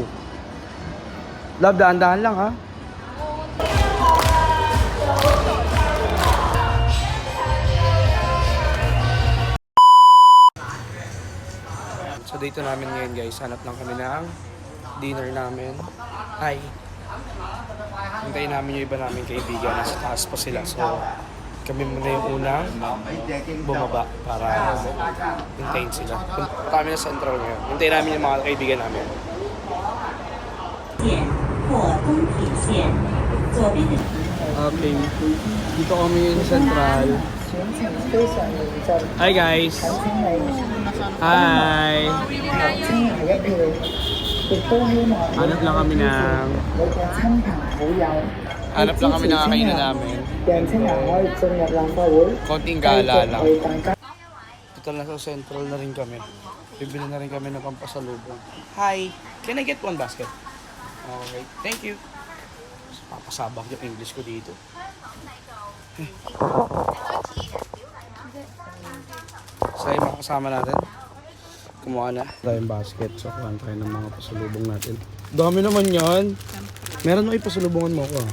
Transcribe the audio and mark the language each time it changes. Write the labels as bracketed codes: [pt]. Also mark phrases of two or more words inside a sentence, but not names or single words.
[tl] Love, dahan-dahan lang ha. So dito namin ngayon guys, hanap lang kami ng dinner namin. Hi! Hintayin namin yung iba namin kaibigan, nasa taas pa sila. So kami muna yung unang bumaba para hintayin sila. Punta kami na Central ngayon. Hintayin namin yung mga kaibigan namin. [zh] 或东铁线，左边的。 [tl] Okay, dito kami yung Central. [en] Hi guys! Hi! [tl] Hanap lang kami ng... Hanap lang kami ng kainan namin. Konting gala lang. Dito na sa Central na rin kami. Bibili na rin kami ng pampasalubong. [en] Hi! Can I get one basket? Okay, thank you. [tl] Papasabak yung English ko dito. So yung mga kasama natin, kumuha na tayong basket. So kuhaan tayo ng mga pasalubong natin. Dami naman yan. Meron mo ipasalubungan mo ako.